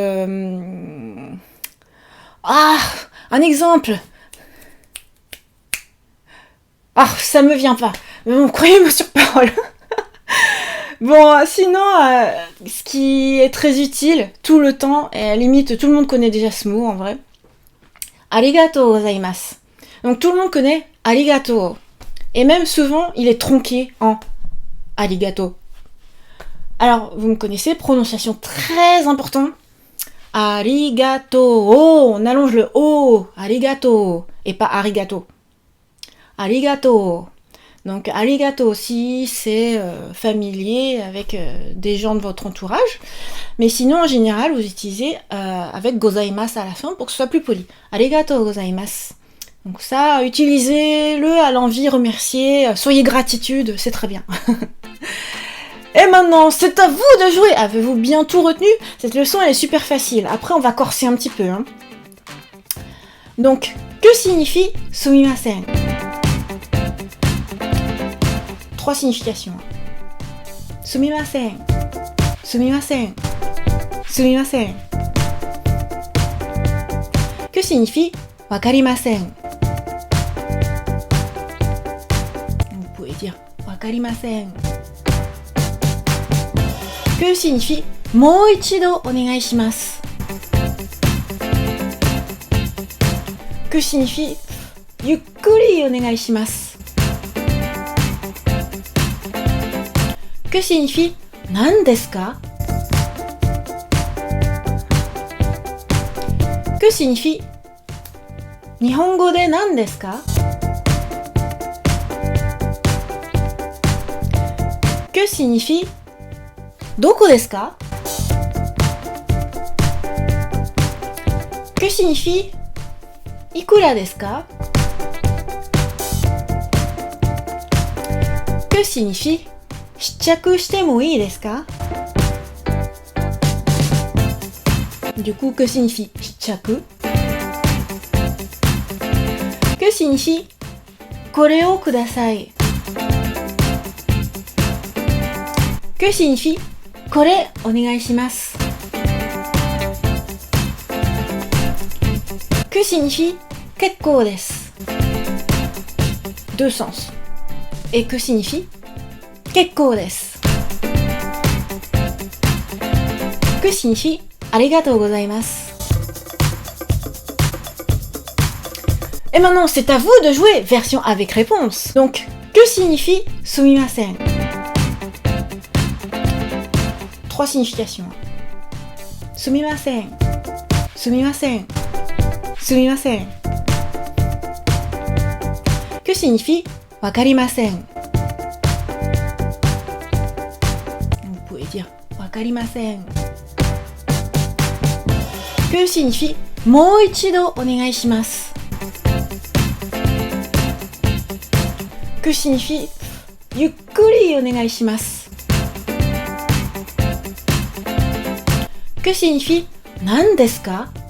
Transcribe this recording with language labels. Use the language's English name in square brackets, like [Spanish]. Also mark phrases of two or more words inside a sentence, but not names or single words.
[French] un exemple. Ça me vient pas. Mais bon, croyez-moi sur parole. Bon, sinon, ce qui est très utile tout le temps, et à la limite, tout le monde connaît déjà ce mot, en vrai. [Japanese] ありがとうございます. [French] Donc tout le monde connaît arigato. Et même souvent, il est tronqué en arigato. Alors, vous me connaissez, prononciation très importante. Arigato. Oh, on allonge le O. Arigato. Et pas arigato. Arigato. Donc, arigato aussi, c'est familier avec des gens de votre entourage. Mais sinon, en général, vous utilisez avec gozaimasu à la fin pour que ce soit plus poli. [Japanese] ありがとうございます. [French] Donc ça, utilisez-le à l'envie, remerciez, soyez gratitude, c'est très bien. Et maintenant, c'est à vous de jouer. Avez-vous bien tout retenu? Cette leçon, elle est super facile. Après, on va corser un petit peu. Hein. Donc, que signifie sumimasen? 3 significations. [Japanese] すみません、すみません、すみません. [French] Que signifie wakarimasen? Vous pouvez dire wakarimasen. Que signifie [Japanese] もう一度お願いします? [French] Que signifie [Japanese] ゆっくりお願いします? [French] Que signifie [Japanese] 何ですか? [French] Que signifie [Japanese] 日本語で何ですか? [French] Que signifie [Japanese] どこですか? [French] Que signifie [Japanese] いくらですか? [French] Que signifie [Japanese] 試着してもいいですか? [French] Du coup, que signifie shichaku? Que signifie [Japanese] これをください? [French] Que signifie [Japanese] これお願いします [French] Que signifie [Japanese] 結構です [French] Deux sens. Et que signifie [Japanese] 結構です [French] Que signifie [Japanese] ありがとうございます [French] Et maintenant, c'est à vous de jouer, version avec réponse. Donc, que signifie すみません Trois significations. [Japanese] すみませんすみませんすみません [French] Que signifie わかりません Vous pouvez dire わかりません Que signifie [Japanese] もう一度お願いします [French] Que signifie [Japanese] ゆっくりお願いします [French] Que signifie [Japanese] 何ですか